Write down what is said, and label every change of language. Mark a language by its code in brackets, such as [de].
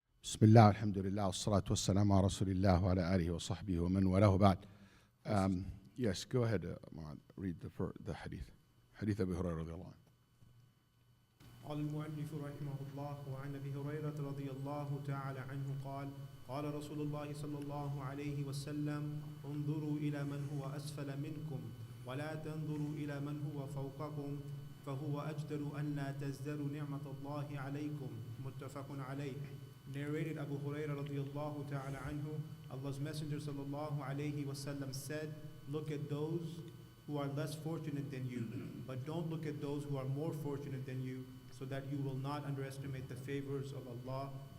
[ar] بسم الله الحمد لله والصلاة والسلام على رسول الله وعلى آله وصحبه ومن والاه بعد. [en] Yes, go ahead, read the hadith. [ar] حديث أبي هريرة رضي الله عنه. قال المؤلف رحمه الله وعن أبي هريرة رضي الله تعالى عنه قال قال رسول الله صلى الله عليه وسلم انظروا إلى من هو أسفل منكم ولا تنظروا إلى من هو فوقكم فهو أجدر أن لا تزدروا نعمة الله عليكم متفق عليه. [en] Narrated Abu Hurairah radiyallahu ta'ala anhu, Allah's Messenger sallallahu alayhi wasallam said, look at those who are less fortunate than you, but don't look at those who are more fortunate than you, so that you will not underestimate the favors of Allah.